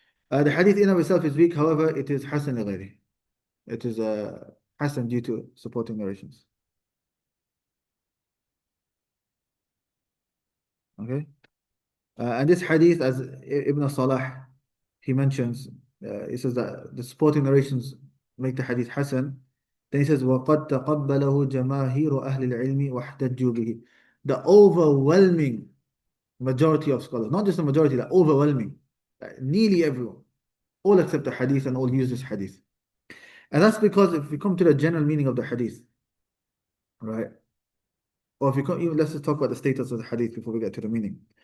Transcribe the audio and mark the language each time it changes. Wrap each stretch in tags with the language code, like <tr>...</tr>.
<en>The hadith in of itself is weak. However, it is Hasan al-Ghayri. It is Hasan due to supporting narrations. Okay. And this hadith, as Ibn Salah, he mentions, he says that the supporting narrations make the hadith Hasan.</en> <ar>Then he says, وَقَدْ تَقَبَّلَهُ جَمَاهِيرُ أَهْلِ الْعِلْمِ وَاحْتَجُّوا بِهِ.</ar> <en>The overwhelming majority of scholars, not just the majority, the overwhelming, nearly everyone, all accept the hadith and all use this hadith. And that's because if we come to the general meaning of the hadith, right? Or if we come, even let's just talk about the status of the hadith before we get to the meaning.</en>